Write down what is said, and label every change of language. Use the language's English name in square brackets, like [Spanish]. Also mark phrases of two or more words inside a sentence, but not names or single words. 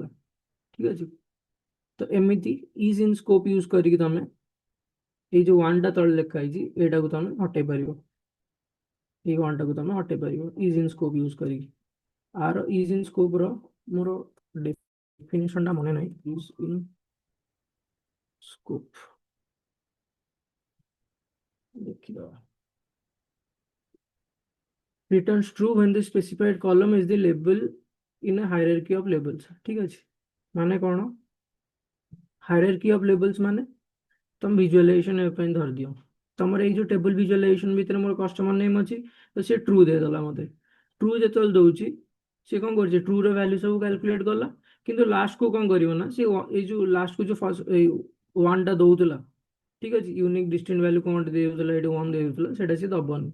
[Odia] ଠିକ ଅଛି, ତ ଏମିତି ଇଜ୍ ଇନ୍ ସ୍କୋପ୍ ୟୁଜ୍ କରିକି ତମେ ଏଇ ଯୋଉ 1ଟା ତଳେ ଲେଖା ହେଇଛି, ଏଇଟାକୁ ତମେ ହଟେଇ ପାରିବ। ଏଇ 1ଟାକୁ ତମେ ହଟେଇ ପାରିବ ଇଜ୍ ଇନ୍ ସ୍କୋପ୍ ୟୁଜ୍ କରିକି। ଆର ଇଜ୍ ଇନ୍ ସ୍କୋପ୍ର ମୋର ଡେଫିନେସନଟା ମନେ ନାହିଁ। ଇଜ୍ ଇନ୍ ସ୍କୋପ୍ ଦେଖିଦେବା। [English] returns true when the specified column is the label in a hierarchy of labels। [Odia] ଠିକ ଅଛି, ମାନେ କ'ଣ, [English] hierarchy of labels [Odia] ମାନେ ତମ ଭିଜୁଆଲାଇଜେସନ ପାଇଁ ଧରି ଦିଅ, ତମର ଏଇ ଯୋଉ [English] table visualization [Odia] ଭିତରେ ମୋର [English] customer name [Odia] ଅଛି, ତ ସେ ଟ୍ରୁ ଦେଇଦେଲା ମୋତେ। ଟ୍ରୁ ଯେତେବେଳେ ଦଉଛି, ସେ କ'ଣ କରୁଛି, ଟ୍ରୁ ର ଭ୍ୟାଲ୍ୟୁ ସବୁ କାଲକୁଲେଟ୍ କଲା, କିନ୍ତୁ ଲାଷ୍ଟ କୁ କଣ କରିବ ନା ସେ ଏଇ ଯୋଉ ଲାଷ୍ଟ କୁ ଯୋଉ ଫାର୍ଷ୍ଟ ଏଇ ୱାନ୍ ଟା ଦଉଥିଲା, ଠିକ ଅଛି, [English] unique distinct value [Odia] କଣ ଦେଇ ଦଉଥିଲା, ଏଠି ୱାନ୍ ଦେଇ ଦଉଥିଲା, ସେଟା ସେ ଦବନି।